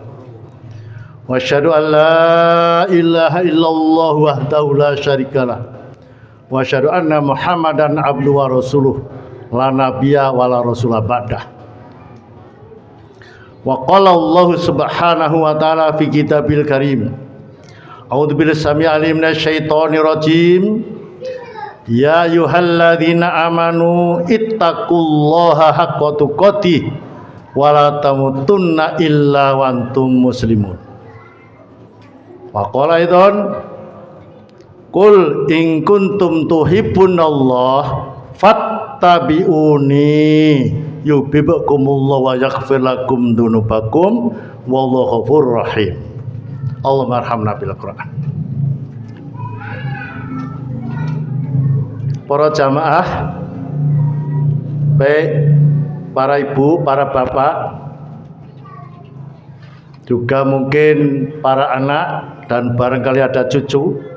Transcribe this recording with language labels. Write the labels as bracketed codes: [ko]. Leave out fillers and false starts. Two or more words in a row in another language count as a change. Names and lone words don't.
[ar] وأشهد أن لا إله إلا الله وحده لا شريك له وأشهد أن محمدا عبده ورسوله لا نبي ولا رسول بعده. وقال الله سبحانه وتعالى في الكتاب الكريم أعوذ بالله السميع العليم من الشيطان الرجيم. يا أيها الذين آمنوا اتقوا الله حق تقاته ولا تموتن إلا وأنتم مسلمون. وقال أيضا قل إن كنتم تحبون الله فاتبعوني يحببكم الله ويغفر لكم ذنوبكم والله غفور رحيم. اللهم ارحمنا بالقرآن. [id] Para jamaah, baik para ibu, para bapak, juga mungkin para anak dan barangkali ada cucu.